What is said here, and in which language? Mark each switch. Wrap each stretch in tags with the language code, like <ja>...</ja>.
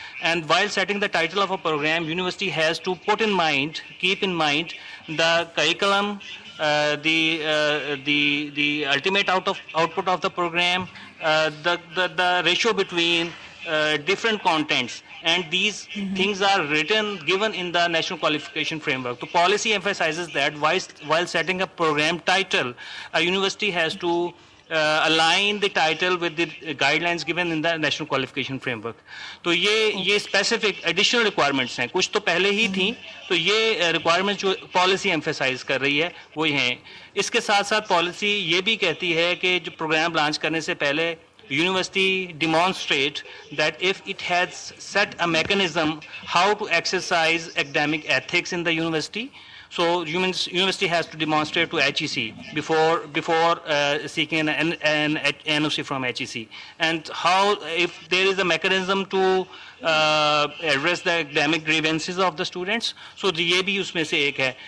<en>And while setting the title of a program, university has to keep in mind the curriculum, the ultimate output of the program, the ratio between different contents, and these things are given in the national qualification framework. The policy emphasizes that while setting a program title, a university has to align the title with the guidelines given in the national qualification framework.</en> <ur>تو یہ specific additional requirements ہیں, کچھ تو پہلے ہی تھیں. تو یہ requirements جو پالیسی ایمفیسائز کر رہی ہے وہ ہیں. اس کے ساتھ ساتھ پالیسی یہ بھی کہتی ہے کہ جو پروگرام لانچ کرنے سے پہلے</ur> <en>university demonstrate that if it has set a mechanism how to exercise academic ethics in the university, so university has to demonstrate to HEC before seeking an NOC from HEC, and how if there is a mechanism to address the academic grievances of the students, so</en> <ur>یہ بھی اس میں سے ایک ہے.</ur>